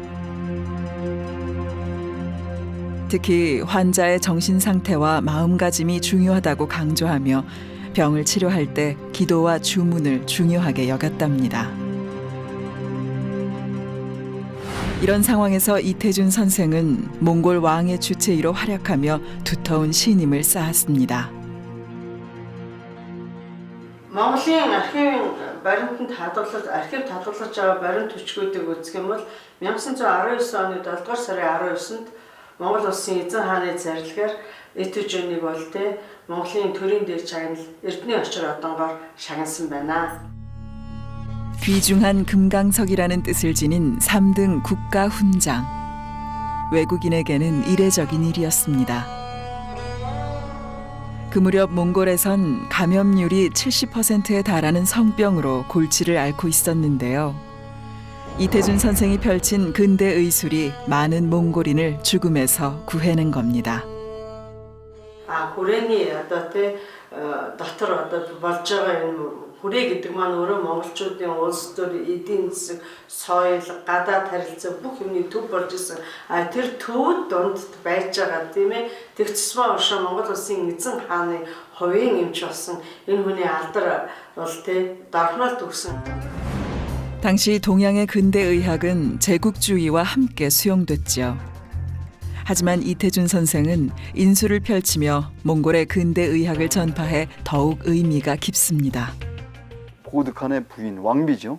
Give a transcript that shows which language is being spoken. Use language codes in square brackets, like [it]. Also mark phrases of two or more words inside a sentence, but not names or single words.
[ko] 특히 환자의 정신 상태와 마음가짐이 중요하다고 강조하며 병을 치료할 때 기도와 주문을 중요하게 여겼답니다. 이런 상황에서 이태준 선생은 몽골 왕의 주치의로 활약하며 두터운 신임을 쌓았습니다. [mn] Монголын архивын баримтанд хадгалж архив татгалзаж байгаа баримт төчгүүдийг үзэх юм бол 1919 оны 7 дугаар сарын 19-нд Монгол улсын эзэн хааны зарилгаар Итэжүнийг бол Монголын төрийн дээг чагнал Эрдэнэ очир одонгоор шагнасан байна. [ko] 귀중한 금강석이라는 뜻을 지닌 3등 국가 훈장. 외국인에게는 이례적인 일이었습니다. 그 무렵 몽골에선 감염률이 70%에 달하는 성병으로 골치를 앓고 있었는데요. 이태준 선생이 펼친 근대 의술이 많은 몽골인을 죽음에서 구해낸 겁니다. [mn] Хүрээний одоо дотор одоо болж байгаа энэ хүрээ гэдэг маань өөрөө монголчуудын улс төр эдийн засаг, соёл, гадаад харилцаа бүх юмны төв болж исэн. Тэр төвд донд байж байгаа тийм ээ. Тэгцсмаа ошоо Монгол улсын эзэн хааны хувийн эмч болсон энэ хүний алдар бол дархнал төгсөн. [ko] 당시 동양의 근대 의학은 제국주의와 함께 수용됐죠. 하지만 이태준 선생은 인술을 펼치며 몽골의 근대 의학을 전파해 더욱 의미가 깊습니다. 고드칸의 부인 왕비죠.